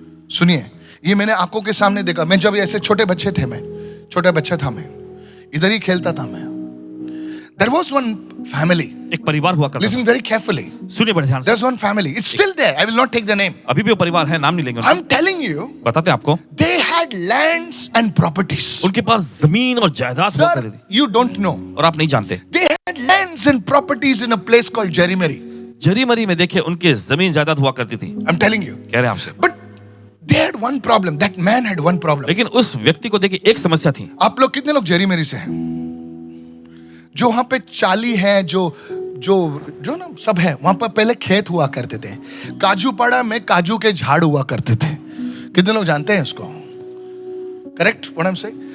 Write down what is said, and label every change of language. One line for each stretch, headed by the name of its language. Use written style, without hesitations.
Hindi: सुनिए, ये मैंने आंखों के सामने देखा। मैं जब ऐसे छोटे बच्चे थे, मैं छोटा बच्चा था, मैं इधर ही खेलता था मैं।
English: There was one family.
Hindi: एक परिवार हुआ करता
English: Listen very carefully.
Hindi: था। सुनिए बड़े ध्यान से।
English: There's one family. It's still there. I will not take the name.
Hindi: अभी भी वो परिवार है, नाम नहीं लेंगे उनका।
English: I'm telling you,
Hindi: बताते आपको,
English: they had lands and properties.
Hindi: उनके पास जमीन और जायदाद हुआ करती
English: Sir,
Hindi: थी,
English: you don't know.
Hindi: और आप नहीं जानते।
English: They had lands and properties in a place called Jerimeri.
Hindi: Jarimari में देखिए उनके जमीन जायदाद हुआ करती थी।
English: I'm telling you.
Hindi: कह रहे हैं आपसे।
English: But they had one problem. That man had one problem.
Hindi: लेकिन उस व्यक्ति को देखिए एक समस्या थी। आप लोग कितने लोग जेरीमेरी से हैं? जो वहां पे चाली है, जो ना सब है, वहां पर पहले खेत हुआ करते थे। काजू पाड़ा में काजू के झाड़ हुआ करते थे। कितने लोग जानते हैं उसको?
English: Correct what I am saying?